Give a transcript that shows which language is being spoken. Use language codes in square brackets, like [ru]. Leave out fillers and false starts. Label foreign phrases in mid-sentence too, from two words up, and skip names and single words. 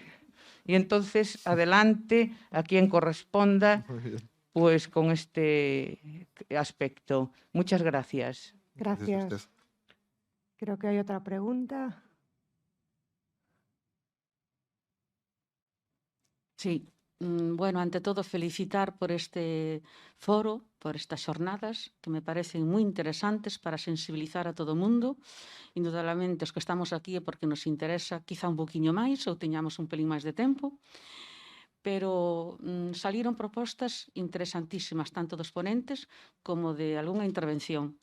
[es] Y entonces, adelante, a quien corresponda, pues con este aspecto. Muchas gracias. Gracias. Creo que hay otra pregunta. Sí. Bueno, ante todo, felicitar por este foro, por estas [gl] xornadas, que me parecen moi interesantes para sensibilizar a todo o mundo. Indudablemente, os que estamos aquí é porque nos interesa quizá un poquinho máis ou teñamos un pelín máis de tempo, pero saliron propostas interesantísimas, tanto dos ponentes como de algunha intervención.